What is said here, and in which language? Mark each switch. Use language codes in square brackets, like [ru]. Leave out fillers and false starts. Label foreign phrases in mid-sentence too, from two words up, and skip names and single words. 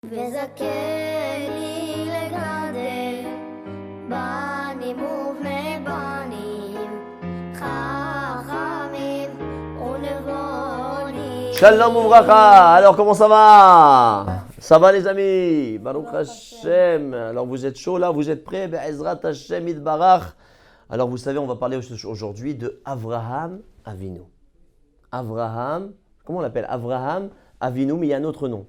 [he] וזכני לגדל בנים ובני בנים חכמים ונבונים. שלום וברכה. [fr] Alors comment ça va? Ça va les amis? [he] ברוך השם. [fr] Alors vous êtes chaud là? Vous êtes prêts? [he] בעזרת השם יתברך. [fr] Alors vous savez, on va parler aujourd'hui de Avraham Avinu. Avraham, comment on l'appelle? Avraham Avinu, mais il y a un autre nom.